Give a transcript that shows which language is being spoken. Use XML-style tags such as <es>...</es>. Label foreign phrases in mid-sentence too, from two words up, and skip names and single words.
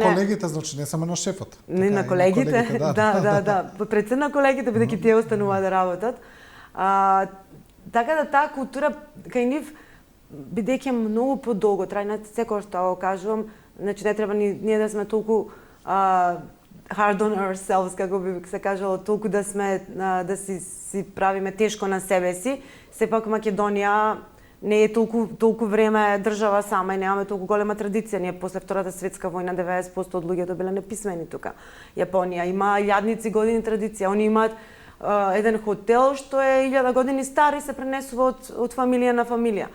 <mk>На колегите, значи не само на шефот. Не, на колегите, да. Пред се на колегите, бидејќи тие остануваат да работат. Така да таа култура кај нив, бидејќи многу подолго трајна, секој што го кажувам, значи не треба ние да сме толку</mk> <en>hard on ourselves,</en> <mk>како би се кажало, толку да сме да си правиме тешко на себе си. Сепак Македонија не е толку време држава сама и немаме толку голема традиција. Ние после Втората светска војна 90% од луѓето биле неписмени тука. Јапонија има илјадници години традиција. Они имаат еден хотел што е 1000 години стар и се пренесува од фамилија на фамилија.</mk>